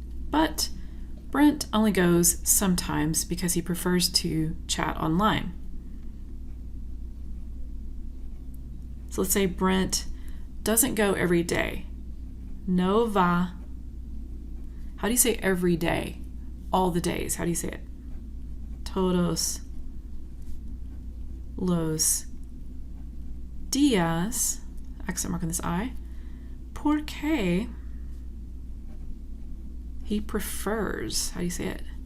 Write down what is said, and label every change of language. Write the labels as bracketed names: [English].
[English] But Brent only goes sometimes because he prefers to chat online. So let's say Brent doesn't go every day. [Spanish] No va. [English] How do you say every day? All the days. How do you say it? [Spanish] Todos los días. [English] Accent mark on this I. [Spanish] Porque [English] he prefers, how do you say it?